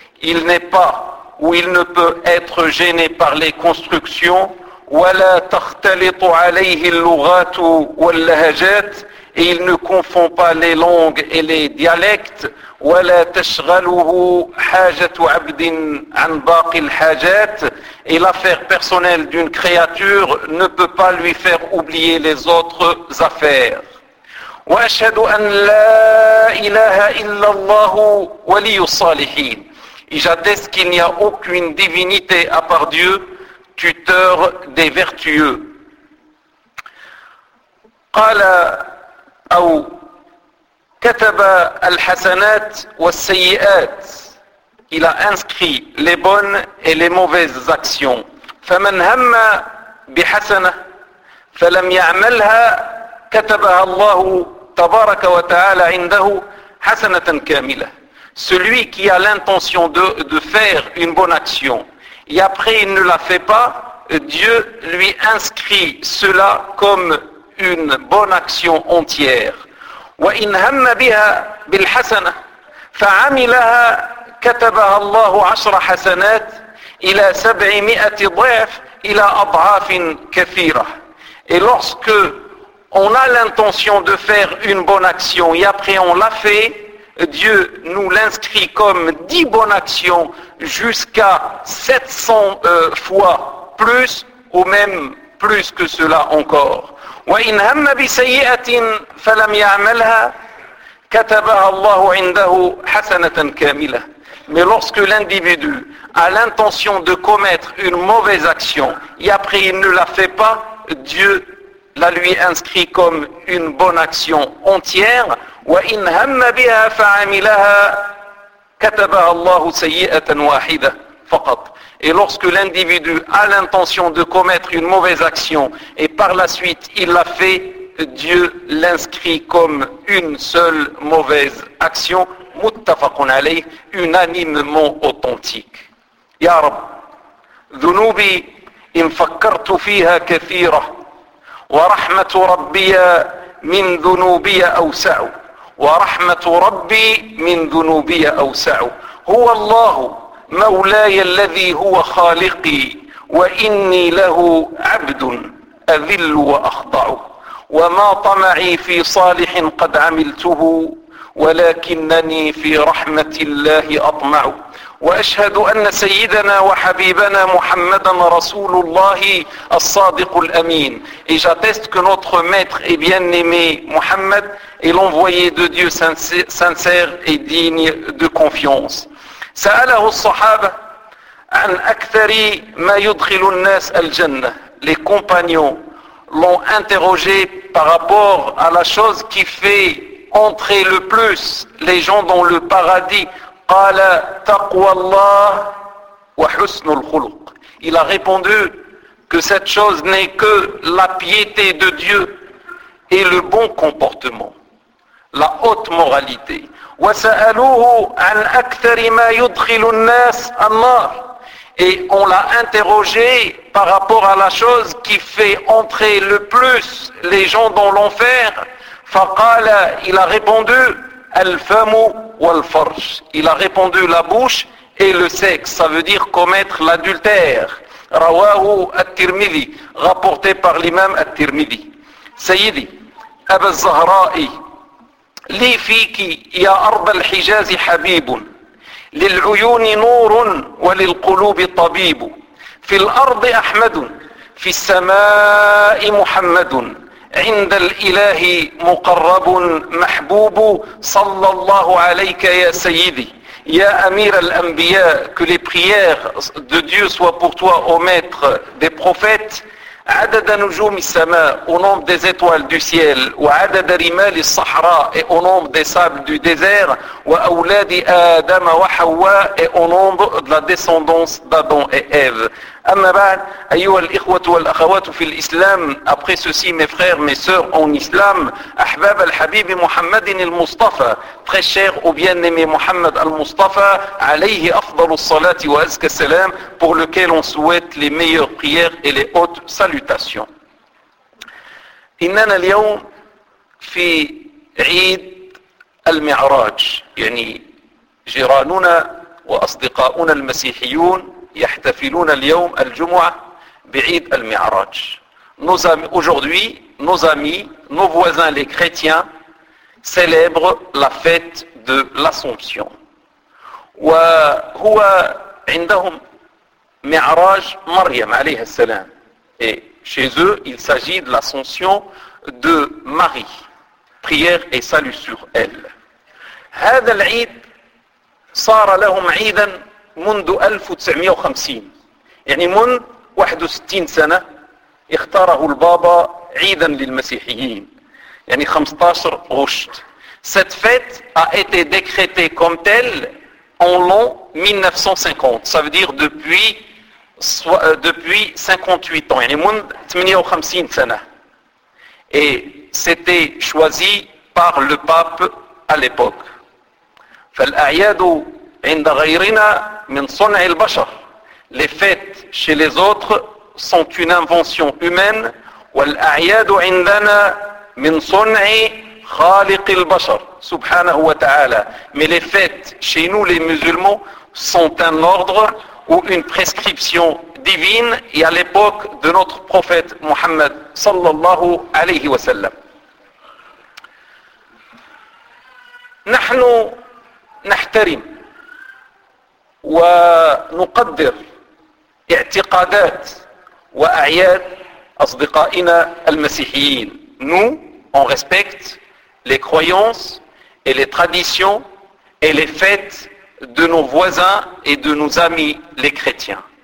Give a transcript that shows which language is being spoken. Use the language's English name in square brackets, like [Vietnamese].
[French] il n'est pas ou il ne peut être gêné par les constructions [Arabic] ولا تختلط عليه اللغات واللهجات [French] et il ne confond pas les langues et les dialectes [Arabic] ولا تشغله حاجة عبد عن باقي الحاجات [French] et l'affaire personnelle d'une créature ne peut pas lui faire oublier les autres affaires. [Arabic] وأشهد أن لا إله إلا الله ولي الصالحين. [French] Et j'atteste qu'il n'y a aucune divinité à part Dieu, tuteur des vertueux. [Arabic] قال أو كتب الحسنات والسيئات. [French] Il a inscrit les bonnes et les mauvaises actions. [Arabic] فمن هم بحسنة فلم يعملها كتبها الله تبارك وتعالى عنده حسنة كاملة. [French] Celui qui a l'intention de faire une bonne action et après il ne la fait pas, Dieu lui inscrit cela comme une bonne action entière. [Arabic] وإن هم بها بالحسنة فعملها كتبها الله عشر حسنات إلى سبعمائة ضعف إلى أضعاف كثيرة. [French] Et lorsque on a l'intention de faire une bonne action et après on l'a fait, Dieu nous l'inscrit comme 10 bonnes actions jusqu'à 700 fois plus ou même plus que cela encore. [Arabic] وإن هم بسيئة فلم يعملها كتبها الله عنده حسنة كاملة. [French] Mais lorsque l'individu a l'intention de commettre une mauvaise action et après il ne la fait pas, Dieu la lui inscrit comme une bonne action entière. [Arabic] وإن هم بها فعملها كتبها الله سيئة واحدة فقط. [French] Et lorsque l'individu a l'intention de commettre une mauvaise action et par la suite il l'a fait, Dieu l'inscrit comme une seule mauvaise action, [Arabic] muttafaqun alayh, [French] unanimement authentique. [Arabic] Ya Rab, dhunubi in fakkartu fiha kathira, wa rahmatu rabbiya min dhunubiya awsa'u, wa rahmatu rabbi min dhunubiya awsa'u, huwa Allahu. مولاي الذي هو خالقي وإني له عبد أذل وأخضع وما طمعي في صالح قد عملته ولكنني في رحمة الله أطمع وأشهد أن سيدنا وحبيبنا محمدا رسول الله الصادق الأمين. [French] Et j'atteste que notre maître et bien-aimé Muhammad est l'envoyé de Dieu sincère et digne de confiance. [Arabic] سأله الصحابة عن أكثر ما يدخل الناس الجنة. [French] Les compagnons l'ont interrogé par rapport à la chose qui fait entrer le plus les gens dans le paradis. [Arabic] قال تقوى الله وحسن الخلق. [French] Il a répondu que cette chose n'est que la piété de Dieu et le bon comportement, la haute moralité. [Arabic] وسألوه عن أكثر ما يدخل الناس النار. [French] Et on l'a interrogé par rapport à la chose qui fait entrer le plus les gens dans l'enfer. [Arabic] فقال, [French] il a répondu, [Arabic] الفم والفرج. [French] Il a répondu la bouche et le sexe. Ça veut dire commettre l'adultère. [Arabic] رواه الترمذي. [French] Rapporté par l'imam الترمذي. [Arabic] سيدي أبا الزهرائي. لي فيك يا أرض الحجاز حبيب للعيون نور وللقلوب طبيب في الأرض أحمد في السماء محمد عند الإله مقرب محبوب صلى الله عليك يا سيدي Ya Amir al-Anbiya, [French] que les prières de Dieu soient pour toi, ô maître des prophètes, [Arabic] عدد نجوم السماء, [French] au nombre des étoiles du ciel, [Arabic] وعدد رمال الصحراء, [French] et au nombre des sables du désert, [Arabic] وأولاد آدم وحواء, [French] et au nombre de la descendance d'Adam et Ève. [Arabic] أما بعد, أيها الإخوة والأخوات في الإسلام, [French] après ceci mes frères, mes sœurs en islam, [Arabic] أحباب الحبيب محمد المصطفى, [French] très cher au bien-aimé Mohammed al-Mustafa, [Arabic] alayhi afdal الصلاة وأزكى السلام, [French] pour lequel on souhaite les meilleures prières et les hautes salutations. [Arabic] إننا اليوم في عيد المعراج, يعني جيراننا وأصدقاؤنا المسيحيون يحتفلون اليوم الجمعة بعيد المعراج. [French] Aujourd'hui, nos amis, nos voisins, les chrétiens, célèbrent la fête de l'Assomption. [Arabic] وهو عندهم معراج مريم عليه السلام. [French] Et chez eux, il s'agit de l'Assomption de Marie. Prière et salut sur elle. [Arabic] هذا العيد صار لهم عيدا منذ 1950, يعني منذ 61 سنة اختاره البابا عيدا للمسيحيين, يعني 15 غشت. [French] Cette fête a été décrétée comme telle en l'an 1950, ça veut dire depuis 58 ans, [Arabic] يعني منذ 58 سنة. [French] Et c'était choisi par le pape à l'époque. [Arabic] فالأعياد عند غيرنا من صنع البشر. [French] Les fêtes chez les autres sont une invention humaine. [Arabic] والأعياد عندنا من صنع خالق البشر سبحانه وتعالى. [French] Mais les fêtes chez nous les musulmans sont un ordre ou une prescription divine et à l'époque de notre prophète Mohammed [Arabic] sallallahu alayhi wa sallam. نحن نحترم ونقدر اعتقادات وأعياد أصدقائنا المسيحيين. [French] Nous, on respecte les croyances et les traditions et les fêtes de nos voisins et de nos amis les chrétiens.